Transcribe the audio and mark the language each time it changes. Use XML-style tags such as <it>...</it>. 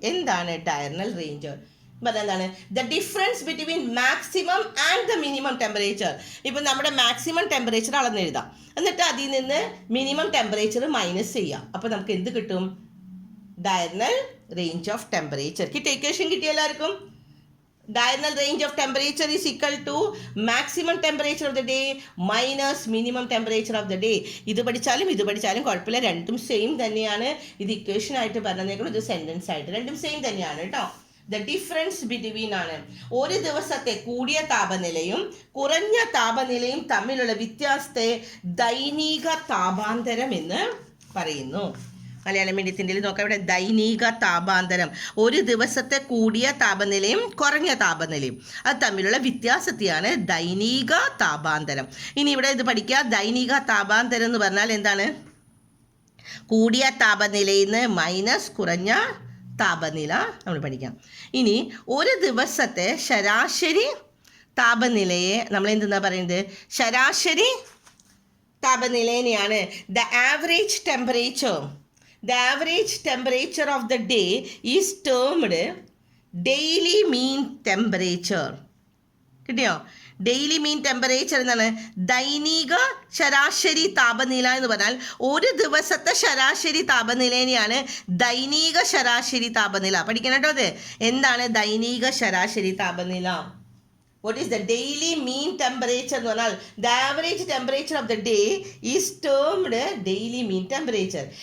<ml>എന്താണ് ഡയർണൽ റേഞ്ച്? എന്താണ്?</ml> <en>The difference between maximum and the minimum temperature.</en> <ml>ഇപ്പം നമ്മുടെ മാക്സിമം ടെമ്പറേച്ചർ അളന്നെഴുതാം, എന്നിട്ട് അതിൽ നിന്ന് മിനിമം ടെമ്പറേച്ചർ മൈനസ് ചെയ്യാം. അപ്പോൾ നമുക്ക് എന്ത് കിട്ടും?</ml> <en>Diurnal range of temperature.</en> <ml>കിട്ടിയ ഇക്വേഷൻ കിട്ടിയ എല്ലാവർക്കും?</ml> <en>Diurnal range of temperature is equal to maximum temperature of the day minus minimum temperature of the day.</en> <ml>ഇത് പഠിച്ചാലും കുഴപ്പമില്ല, രണ്ടും സെയിം തന്നെയാണ്. ഇത് ഇക്വേഷൻ ആയിട്ട് പറഞ്ഞേക്കണം, ഇത് സെൻറ്റൻസ് ആയിട്ട്, രണ്ടും സെയിം തന്നെയാണ് കേട്ടോ.</ml> <en>the difference between</en> <ml>ആണ് ഒരു ദിവസത്തെ കൂടിയ താപനിലയും കുറഞ്ഞ താപനിലയും തമ്മിലുള്ള വ്യത്യാസത്തെ ദൈനിക താപാന്തരം എന്ന് പറയുന്നു. മലയാളം മീഡിയത്തിൻ്റെ നോക്കാം. ഇവിടെ ദൈനിക താപാന്തരം, ഒരു ദിവസത്തെ കൂടിയ താപനിലയും കുറഞ്ഞ താപനിലയും അത് തമ്മിലുള്ള വ്യത്യാസത്തെയാണ് ദൈനിക താപാന്തരം. ഇനി ഇവിടെ ഇത് പഠിക്കുക. ദൈനിക താപാന്തരം എന്ന് പറഞ്ഞാൽ എന്താണ്? കൂടിയ താപനിലയിൽ നിന്ന് മൈനസ് കുറഞ്ഞ താപനില നമ്മൾ പഠിക്കാം. ഇനി ഒരു ദിവസത്തെ ശരാശരി താപനിലയെ നമ്മൾ എന്തെന്നാ പറയുന്നത്? ശരാശരി താപനിലയെയാണ്</ml> <en>The average temperature. The average temperature of the day is termed daily mean temperature.</en> <ml>കിട്ടിയോ?</ml> <en>daily mean temperature</en> <ml>എന്നാണ് ദൈനിക ശരാശരി താപനില എന്ന് പറഞ്ഞാൽ ഒരു ദിവസത്തെ ശരാശരി താപനിലയാണ് ദൈനിക ശരാശരി താപനില. പഠിക്കണം കേട്ടോ. അത് എന്താണ് ദൈനിക ശരാശരി താപനില?</ml> <en>What is the daily mean temperature</en> <ml>എന്ന് പറഞ്ഞാൽ</ml> <en>the average temperature of the day is termed daily mean temperature.</en>